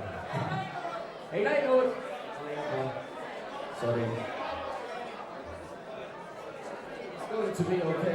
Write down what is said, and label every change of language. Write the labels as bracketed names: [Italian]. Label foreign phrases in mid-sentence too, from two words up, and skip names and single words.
[Estonian] Ei läinud! [English] Sorry. It's going to be okay.